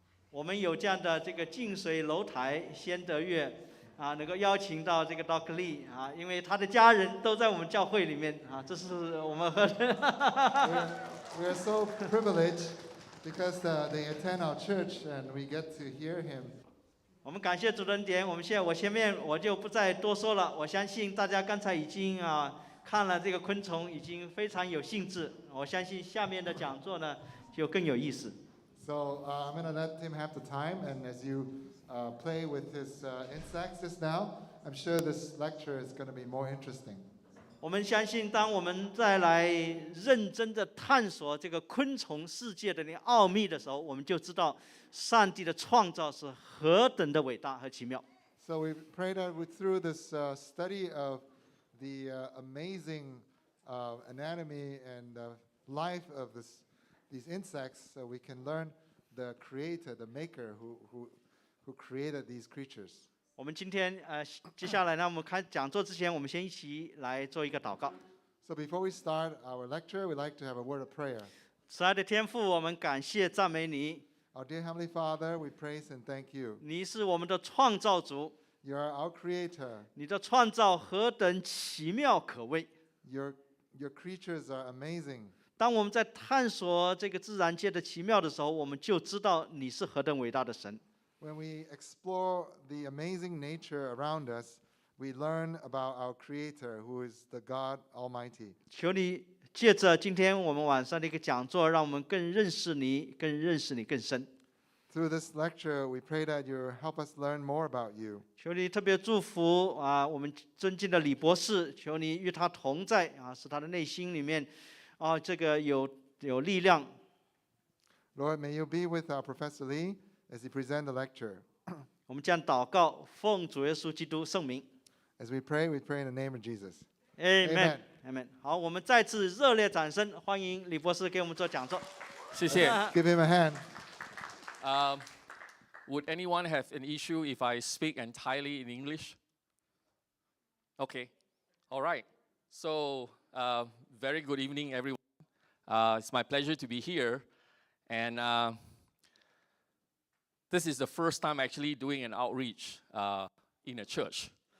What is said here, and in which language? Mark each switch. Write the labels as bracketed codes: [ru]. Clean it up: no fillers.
[zh] 我们有这样的这个近水楼台先得月能够邀请到这个 Dr. Lee 因为他的家人都在我们教会里面这是我们和 [en] we are so privileged because they attend our church and we get to hear him. [zh] 我们感谢主的恩典。我前面我就不再多说了。我相信大家刚才已经看了这个昆虫，已经非常有兴致。我相信下面的讲座呢就更有意思。 [en] So I'm going to let him have the time, and as you play with his insects just now, I'm sure this lecture is going to be more interesting. [zh] 我们相信，当我们再来认真的探索这个昆虫世界的那个奥秘的时候，我们就知道上帝的创造是何等的伟大和奇妙。 [en] So we pray that through this study of the amazing anatomy and life of these insects, so we can learn the creator, the maker who created these creatures. [zh] 我们今天接下来呢，我们开讲座之前，我们先一起来做一个祷告。 [en] So before we start our lecture, we'd like to have a word of prayer. [zh] 慈爱的天父，我们感谢赞美你。 [en] Our dear Heavenly Father, we praise and thank you. [zh] 你是我们的创造主。 [en] You are our creator. [zh] 你的创造何等奇妙可畏。 [en] Your creatures are amazing. [zh] 当我们在探索这个自然界的奇妙的时候，我们就知道你是何等伟大的神。 [en] When we explore the amazing nature around us, we learn about our Creator, who is the God Almighty. [zh] 求你借着今天我们晚上的一个讲座，让我们更认识你，更认识你更深。 [en] Through this lecture, we pray that you help us learn more about you. [zh] 求你特别祝福我们尊敬的李博士，求你与他同在使他的内心里面这个有力量。 [en] Lord, may you be with our Professor Lee as he presents the lecture. [zh] 我们将祷告，奉主耶稣基督圣名。 [en] As we pray in the name of Jesus. Amen. Amen. [zh] 好，我们再次热烈掌声欢迎李博士给我们做讲座。谢谢。 [en] Give him a hand. Would anyone have an issue if I speak entirely in English? Okay. All right. So, very good evening, everyone. It's my pleasure to be here. And this is the first time actually doing an outreach in a church.